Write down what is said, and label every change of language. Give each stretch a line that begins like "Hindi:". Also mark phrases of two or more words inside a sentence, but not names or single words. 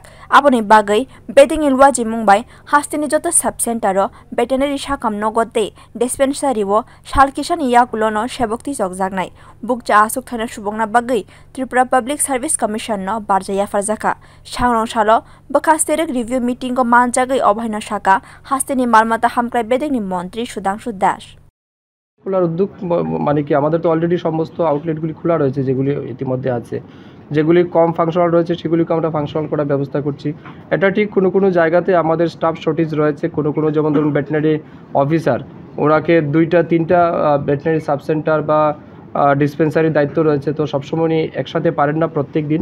Kok Borok: Aboni bagai bedekni luajimung bai haste ni joto subcenter o Vetenary sakam nogote dispensary o salkisani yakulono sebok tichokjaknai. Bukcha asuk thana subongna bagai Tripura Public Service Commission no barja yafarjaka. Sangrong salo bwkhaste
English: review meeting
Kok Borok: ko manjagai obhaina saka haste ni maalmata hamkrai bedekni montri Sudhangshu
Bangla: খোলার উদ্যোগ মানে কি আমাদের তো অলরেডি সমস্ত আউটলেটগুলি খোলা রয়েছে, যেগুলি ইতিমধ্যে আছে, যেগুলি কম ফাংশনাল রয়েছে সেগুলিকে আমরা ফাংশনাল করার ব্যবস্থা করছি। এটা ঠিক কোনো কোনো জায়গাতে আমাদের
English: staff shortage
Bangla: রয়েছে, কোনো কোনো যেমন ধরুন
English: veterinary officer,
Bangla: ওনাকে 2-3টা
English: veterinary sub center
Bangla: বা ডিসপেন্সারির দায়িত্ব রয়েছে, তো সবসময় একসাথে পারেন না প্রত্যেক দিন।